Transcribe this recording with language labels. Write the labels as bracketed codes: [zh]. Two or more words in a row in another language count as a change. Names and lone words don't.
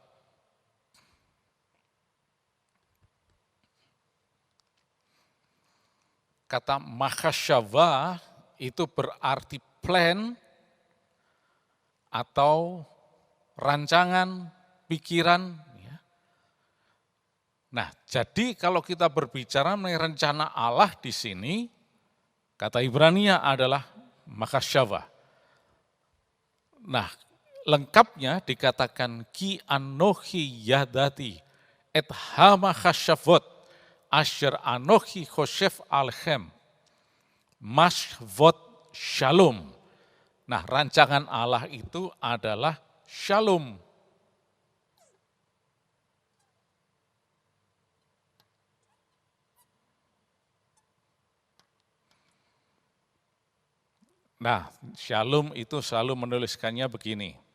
[id] Kata mahashava itu berarti plan atau rancangan, pikiran. Nah, jadi kalau kita berbicara mengenai rencana Allah di sini, kata Ibrania adalah mahashava. Nah, lengkapnya dikatakan [he] כי אנכי ידעתי את המחשבות אשר אנכי חושב עליכם מחשבות שלום. [id] Nah, rancangan Allah itu adalah shalom. Nah, shalom itu selalu menuliskannya begini.